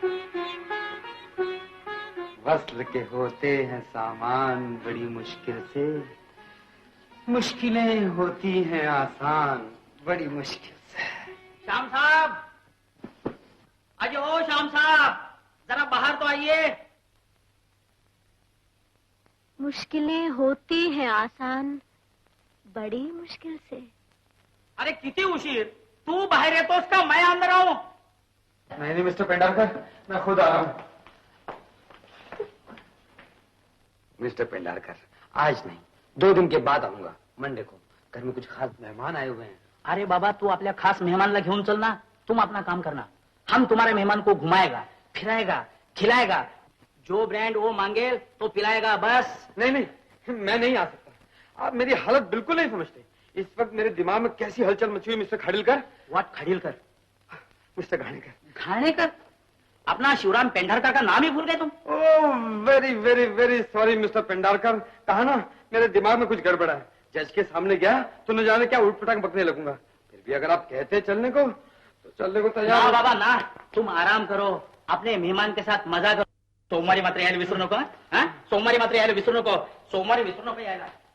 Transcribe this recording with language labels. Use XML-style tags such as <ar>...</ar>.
<hi>वस्त्र के होते हैं सामान बड़ी मुश्किल से, मुश्किलें होती हैं आसान बड़ी मुश्किल से। श्याम साहब, अजय हो श्याम साहब, जरा बाहर तो आइए। मुश्किलें होती हैं आसान बड़ी मुश्किल से।</hi> <mr>अरे किती उशीर, तू बाहेर येतोस का</mr> <hi>मैं अंदर आऊं? नहीं मिस्टर पेंडारकर, मैं खुद आ रहा हूँ। मिस्टर पेंडारकर, आज नहीं, 2 दिन के बाद आऊंगा, मंडे को। घर में कुछ खास मेहमान आए हुए हैं।</hi> <mr>अरे बाबा, तू आपल्या खास मेहमानला घेऊन चल ना,</mr> <hi>तुम अपना काम करना, हम तुम्हारे मेहमान को घुमाएगा, फिराएगा, खिलाएगा, जो ब्रांड वो मांगे तो पिलाएगा, बस। नहीं नहीं, मैं नहीं आ सकता। आप मेरी हालत बिल्कुल नहीं समझते। इस वक्त मेरे दिमाग में कैसी हलचल मची हुई mister Khadilkar. What Khadilkar? Mister Ghanekar. Ghanekar? अपना शिवराम पेंढारकर का नाम ही भूल गए तुम? ओह,</hi> <en>very very very sorry</en> <hi>mister Pendharkar. कहा ना, मेरे दिमाग में कुछ गड़बड़ है। जज के सामने गया तो न जाने क्या उठपटांग बकने लगूंगा। फिर भी अगर आप कहते हैं चलने को तो चलने को तैयार। ना बाबा ना, तुम आराम करो, अपने मेहमान के साथ मजा करो.</hi> <mr>सोमवारी मात्र यायला विसरू नको. हा, सोमवारी मात्र यायला विसरू नको. सोमवारी विसरू नको यायला.</mr>